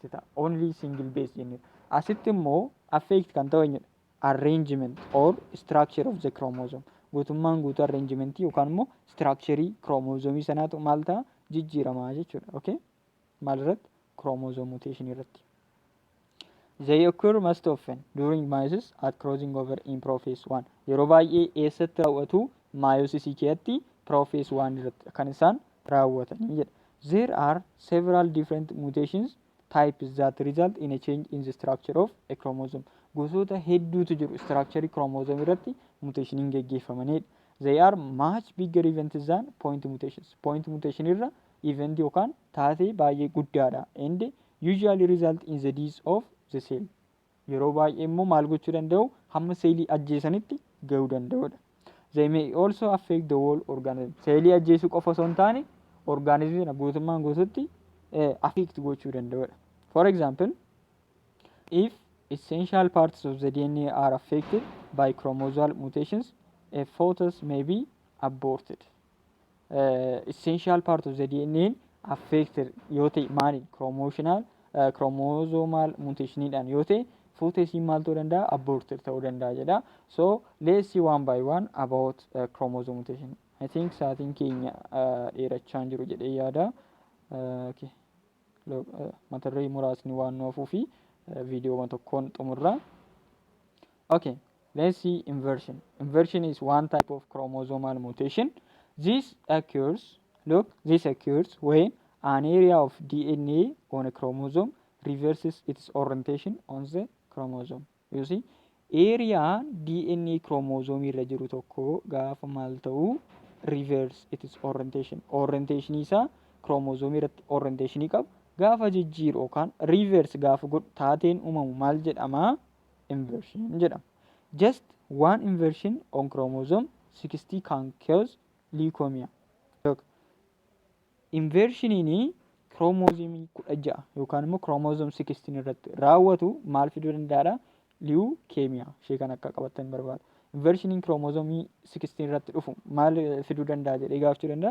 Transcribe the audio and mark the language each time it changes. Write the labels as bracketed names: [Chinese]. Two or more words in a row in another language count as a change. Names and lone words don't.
[English] Only single base jennee. [Oromo] Asitti immoo affect kan ta'u eenyudha? [English] arrangement or structure of the chromosome. [Oromo] Guutummaan guutuu arrangementii yookaan immoo structurii chromosoomii sanaatu maal ta'a jijjiiramaa jechuudha. Okay? Maal irratti? [English] Chromosome mutation irratti. They occur most often during meiosis at crossing over in prophase 1. [Oromo] Yeroo baay'ee eessatti raawwatu meiosis keessatti prophase 1 irratti kan isaan raawwatanii jedha. [English] There are several different mutations types that result in a change in the structure of a chromosome. [Oromo] Gosoota hedduutu jiru [English] structure chromosome [Oromo] irratti mutationiin geggeeffamanidha. [English] They are much bigger events than point mutations. Point mutation [Oromo] irra event yookaan taatee baay'ee guddaadha. [English] And usually result in the death of the cell. [Oromo] Yeroo baay'ee immoo maal gochuu danda'u hamma seelii ajjeesanitti gahuu danda'udha. [English] They may also affect the whole organism. [Oromo] Seelii ajjeesuu qofa osoo hin taane organismiin guutummaan guutuutti affect gochuu danda'udha. [English] For example, if essential parts of the DNA are affected by chromosomal mutations, a fetus may be aborted. Essential part of the DNA affected [Oromo] yoo ta'e maali chromosomal mutationiidhaan yoo ta'e fetusiin maal ta'uu danda'a aborted ta'uu danda'a jedha. [English] So let's see one by one about chromosome mutation. I think [Oromo] sa'aatiin keenya dheerachaa jiru jedhee yaada. Okay. Mata duree muraasni waan nu hafuu fi viidiyoo tokkoon xumurra. [English] Okay, let's see inversion. Inversion is one type of chromosomal mutation. This occurs when an area of DNA on a chromosome reverses its orientation on the chromosome. You see, area DNA chromosome [Oromo] irra jiru tokko gaafa maal ta'u [English] reverse its orientation. [Oromo] Orientation isa chromosome irratti orientation qabu gaafa jijjiiru yookaan reverse gaafa godhu taateen uumamu maal jedhama? Inversion jedhama. [English] Just one inversion on chromosome 60 can cause leukemia. [Oromo] Inversioniin chromosome 16 yookaan immoo chromosome 16 irratti raawwatu maal fiduu danda'aa? Leukemia. Ishee kan akka qabattan barbaada. Inversioniin chromosome 16 irratti dhufu maal fiduu danda'a jedhee gaafachuu danda'a?